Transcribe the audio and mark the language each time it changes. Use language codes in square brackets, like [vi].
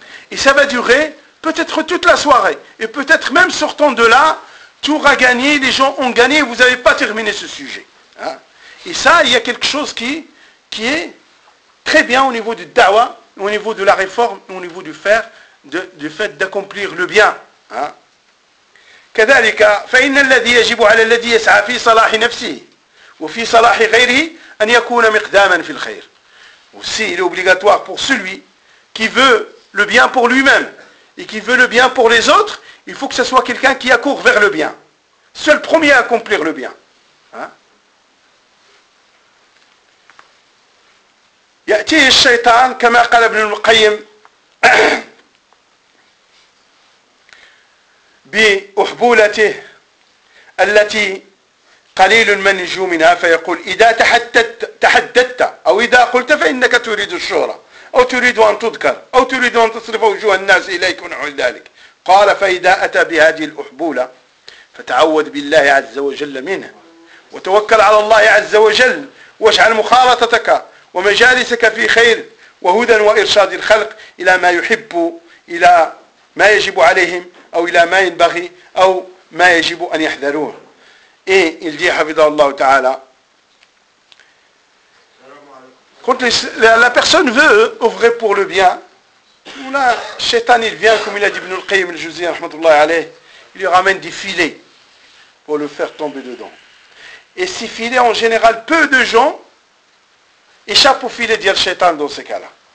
[fr] Et ça va durer peut-être toute la soirée. Et peut-être même sortant de là, tu auras gagné, les gens ont gagné, vous n'avez pas terminé ce sujet. Hein? Et ça, il y a quelque chose qui est très bien au niveau du dawa, au niveau de la réforme, au niveau du faire, du fait d'accomplir le bien. [ar] كذلك فإن الذي يجب على الذي يسعى في صلاح نفسه وفي صلاح غيره أن يكون مقداما في الخير. [fr] Aussi, il est obligatoire pour celui qui veut le bien pour lui-même et qui veut le bien pour les autres, il faut que ce soit quelqu'un qui accourt vers le bien. Seul premier à accomplir le bien. [ar] يأتيه الشيطان كما قال ابن القيم بأحبولته التي قليل من يجو منها فيقول إذا تحددت أو إذا قلت فإنك تريد الشهرة أو تريد أن تذكر أو تريد أن تصرف وجوه الناس إليك ونحو ذلك قال فإذا أتى بهذه الأحبولة فتعوذ بالله عز وجل منه وتوكل على الله عز وجل واجعل مخالطتك ومجالسك في خير وهدى وإرشاد الخلق إلى ما يحب إلى ما يجب عليهم أو إلى ما ينبغي أو ما يجب أن يحذروه. إيه الذي حفظه الله تعالى. [fr] Quand la personne veut œuvrer pour le bien, là, Shaitan il vient comme il a dit Ibn al-Qayyim al-Juzayni rahmatullah alayh, il lui ramène des filets pour le faire tomber dedans. Et ces filets, en général, peu de gens échappe au filet d'Yel Shaitan dans ces cas-là.